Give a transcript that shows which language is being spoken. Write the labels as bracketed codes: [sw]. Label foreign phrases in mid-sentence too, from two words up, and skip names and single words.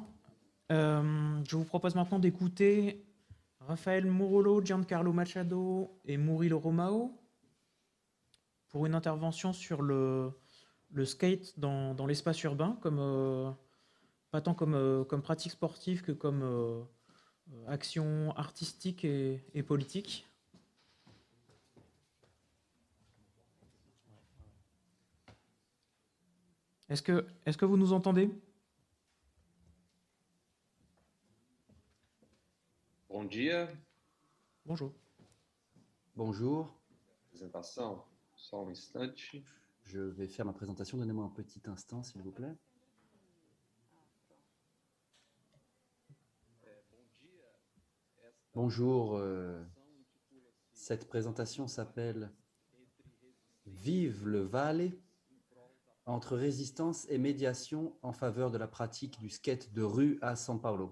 [fr] Je vous propose maintenant d'écouter Raphaël Murolo, Giancarlo Machado et Murilo Romao pour une intervention sur le skate dans l'espace urbain, pas tant comme pratique sportive que comme action artistique et politique. Est-ce que vous nous entendez? [pt] Bom dia. [fr] Bonjour. Bonjour. [pt] Apresentação. Só um instante. [fr] Je vais faire ma présentation. Donnez-moi un petit instant, s'il vous plaît. Bonjour. Cette présentation s'appelle « Vive le Vale » entre résistance et médiation en faveur de la pratique du skate de rue à São Paulo.